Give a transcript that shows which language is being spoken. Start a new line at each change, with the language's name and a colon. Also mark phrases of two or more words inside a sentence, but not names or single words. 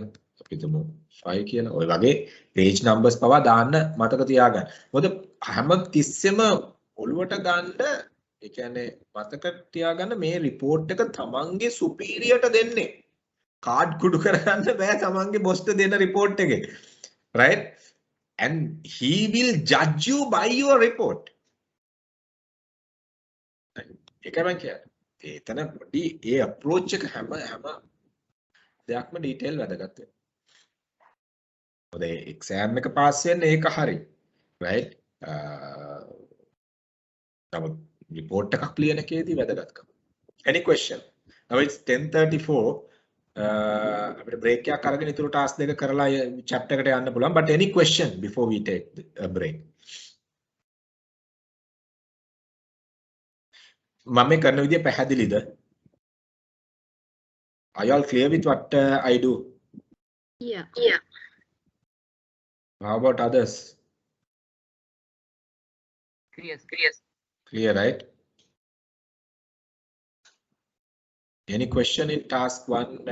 Sinhala: අපි දුමු 5 කියලා. ඔය වගේ
English: page numbers
Sinhala: පවා දාන්න මතක තියාගන්න. මොකද හැම තිස්සෙම ඔළුවට ගන්න ඒ කියන්නේ මතක තියාගන්න මේ report එක තමන්ගේ superior ට දෙන්නේ. කාඩ් කුඩු කරගන්න බෑ තමන්ගේ boss ට දෙන report එකේ. right?
English: And he will judge you by your report.
Sinhala: ඒකයි මම කියන්නේ. ඒතන පොඩි ඒ approach එක හැම දෙයක්ම detail වැදගත් වෙනවා. මොකද exam එක pass වෙන්න ඒක හරි. right? නමුත් report එකක් ලියන එකේදී වැදගත්කම.
English: Any question? Now it's 10:34.
Sinhala: අපිට break එකක් අරගෙන ඊටු task දෙක කරලා chapter එකට යන්න පුළුවන්.
English: But any question before we take a break?
Sinhala: මම මේ කරන විදිය පැහැදිලිද?
English: Are you all clear with what I do? Yeah. How about others? Clear, right? Any question in task 1?